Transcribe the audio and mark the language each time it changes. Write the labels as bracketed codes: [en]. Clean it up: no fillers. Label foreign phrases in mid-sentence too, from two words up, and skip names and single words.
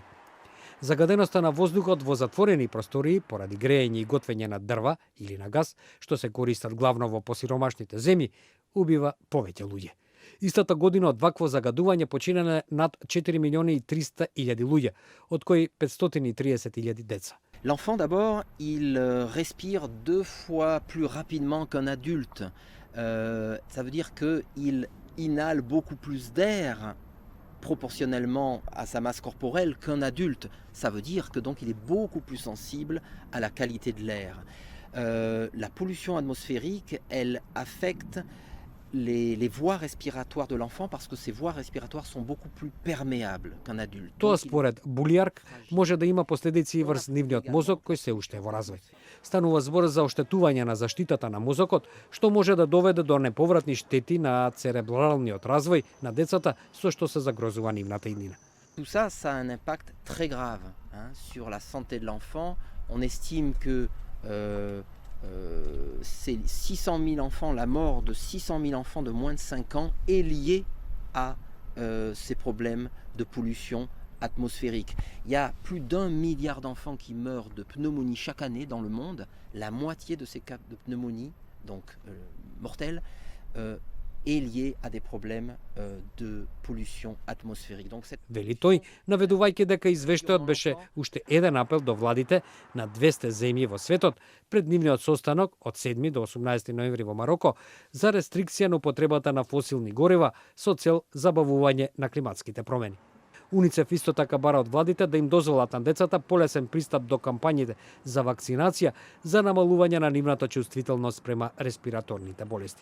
[mk] Загаденоста на воздухот во затворени простории поради грејење и готвење на дрва или на газ, што се користат главно во посиромашните земји, убива повеќе луѓе. Истата година од вакво загадување починале над 4 милиони и 300 илјади луѓе, од кои 530 илјади деца. [fr] L'enfant, d'abord, il respire 2 fois plus rapidement qu'un adulte. Ça veut dire qu'il inhale beaucoup plus d'air proportionnellement à sa masse corporelle qu'un adulte. Ça veut dire que donc il est beaucoup plus sensible à la qualité de l'air. La pollution atmosphérique, elle affecte les voies respiratoires de l'enfant parce que ces voies respiratoires sont beaucoup plus perméables qu'un adulte. [mk] Тоа според Булјарк може да има последици и врз нивниот мозок кој се уште е во развој. Станува збор за оштетување на заштитата на мозокот, што може да доведе до неповратни штети на церебралниот развој на децата, со што се загрозува нивната иднина. [fr] Tout ça, ça a un impact très grave sur la santé de l'enfant. On estime que c'est 600 000 enfants, la mort de 600 000 enfants de moins de 5 ans est liée à ces problèmes de pollution atmosphérique. Il y a plus d'1 milliard d'enfants qui meurent de pneumonie chaque année dans le monde. La moitié de ces cas de pneumonie, donc mortels, est lié à des problèmes de pollution atmosphérique. Donc [mk] Вели тој, наведувајќи дека извештајот беше уште еден апел до владите на 200 земји во светот пред нивниот состанок од 7 до 18 ноември во Мароко за рестрикција на употребата на фосилни горива со цел забавување на климатските промени. УНИЦЕФ исто така бара од владите да им дозволат на децата полесен пристап до кампањите за вакцинација за намалување на нивната чувствителност према респираторните болести.